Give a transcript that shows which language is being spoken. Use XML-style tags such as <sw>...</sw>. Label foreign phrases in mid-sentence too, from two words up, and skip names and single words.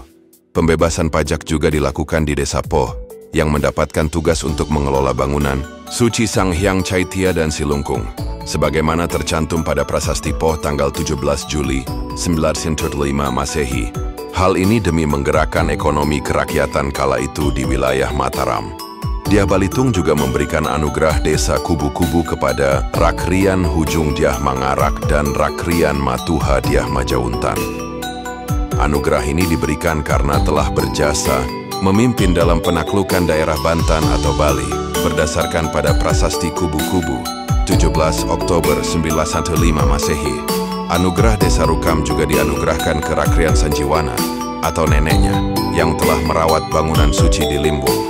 <id>Pembebasan pajak juga dilakukan di Desa Poh yang mendapatkan tugas untuk mengelola bangunan suci Sang Hyang Caitya dan Silungkung, sebagaimana tercantum pada Prasasti Poh tanggal 17 Juli 905 Masehi. Hal ini demi menggerakkan ekonomi kerakyatan kala itu di wilayah Mataram. Dyah Balitung juga memberikan anugerah desa Kubu-Kubu kepada Rakrian Hujung Dyah Mangarak dan Rakrian Matuha Dyah Majauntan. Anugerah ini diberikan karena telah berjasa memimpin dalam penaklukan daerah Bantan atau Bali berdasarkan pada Prasasti Kubu-Kubu 17 Oktober 915 Masehi. Anugerah Desa Rukam juga dianugerahkan ke Rakrian Sanjiwana atau neneknya yang telah merawat bangunan suci di Limbung.</id>